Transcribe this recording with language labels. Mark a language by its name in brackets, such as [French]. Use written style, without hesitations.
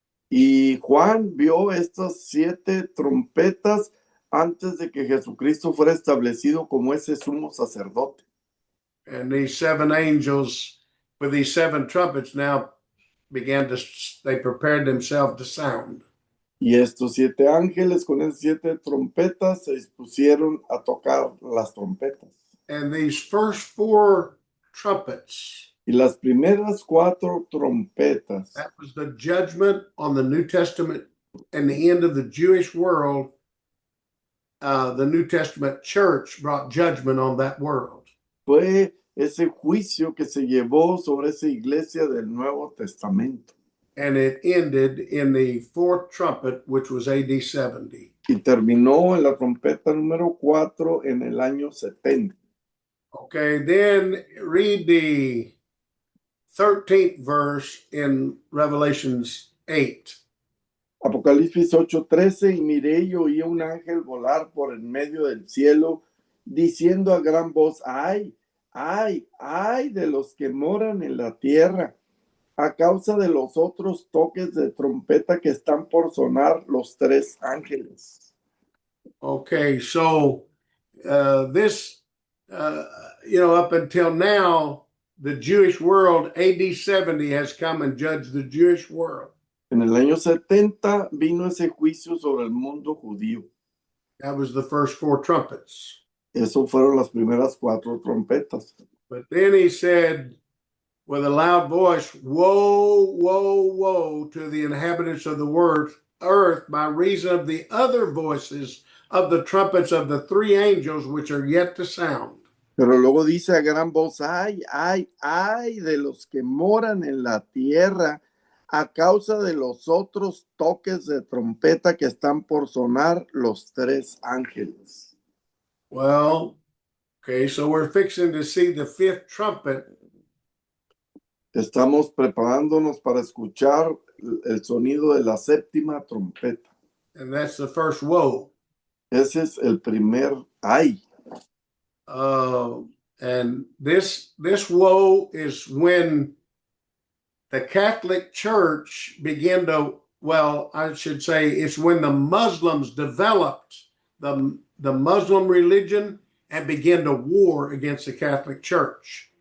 [Spanish] Y Juan vio estas 7 trompetas antes de que Jesucristo fuera establecido como ese sumo sacerdote. [English] And these 7 angels with these 7 trumpets now they prepared themselves to sound. [Spanish] Y estos 7 ángeles con esas 7 trompetas se dispusieron a tocar las trompetas. [English] And these first 4 trumpets. [Spanish] Y las primeras 4 trompetas. [English] That was the judgment on the New Testament and the end of the Jewish world. The New Testament church brought judgment on that world. [Spanish] Fue ese juicio que se llevó sobre esa iglesia del Nuevo Testamento. [English] And it ended in the 4th trumpet, which was AD 70. [Spanish] Y terminó en la trompeta número 4 en el año 70. [English] Okay, then read the 13th verse in Revelations 8. [Spanish] Apocalipsis 8:13, y miré y oí un ángel volar por el medio del cielo, diciendo a gran voz, ¡ay, ay, ay de los que moran en la tierra! a causa de los otros toques de trompeta que están por sonar los tres ángeles. [English] Okay, so this, up until now, the Jewish world, AD 70, has come and judged the Jewish world. [Spanish] En el año 70 vino ese juicio sobre el mundo judío. [English] That was the first four trumpets. [Spanish] Eso fueron las primeras 4 trompetas. [English] But then he said with a loud voice, woe, woe, woe to the inhabitants of the earth by reason of the other voices of the trumpets of the 3 angels which are yet to sound. [Spanish] Pero luego dice a gran voz, ay, ay, ay de los que moran en la tierra a causa de los otros toques de trompeta que están por sonar los 3 ángeles. [English] Well, okay, so we're fixing to see the 5th trumpet. [Spanish] Estamos preparándonos para escuchar el sonido de la 7ª trompeta. [English] And that's the first woe. [Spanish] Ese es el primer ay. [English] And this woe is when the Catholic Church began to, well, I should say it's when the Muslims developed the Muslim religion and began to war against the Catholic Church.